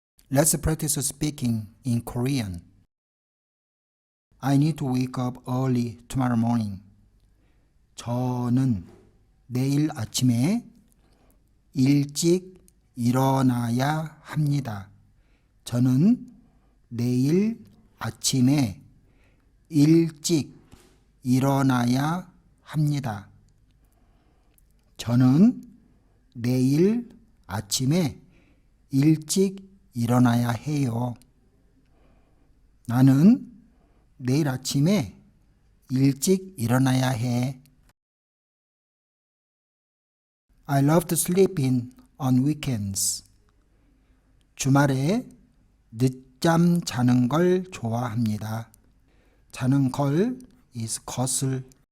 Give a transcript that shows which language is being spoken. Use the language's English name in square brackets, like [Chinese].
[English] Let's practice speaking in Korean. I need to wake up early tomorrow morning. [Korean] 저는 내일 아침에 일찍 일어나야 합니다. 저는 내일 아침에 일찍 일어나야 합니다. 저는 내일 아침에 일찍 일어나야 해요. 나는 내일 아침에 일찍 일어나야 해. [English] I love to sleep in on weekends. [Korean] 주말에 늦잠 자는 걸 좋아합니다. 자는 걸 is 것을.